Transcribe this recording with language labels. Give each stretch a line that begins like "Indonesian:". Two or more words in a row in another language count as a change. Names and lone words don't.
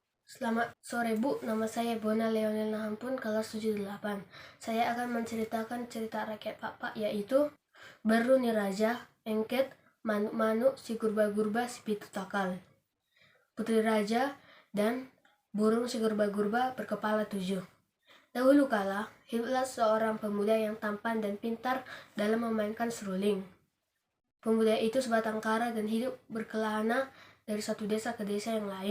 Indonesian: Selamat sore Bu, nama saya Bona Leonel Nahampun, kelas 78. Saya akan menceritakan cerita rakyat Pak, yaitu Beruni Raja, Engket, Manuk-manuk, si gurba-gurba, si pitu takal. Putri Raja dan burung si gurba-gurba berkepala 7. Dahulu kala, hiduplah seorang pemuda yang tampan dan pintar dalam memainkan seruling. Pemuda itu sebatang kara dan hidup berkelana dari satu desa ke desa yang lain.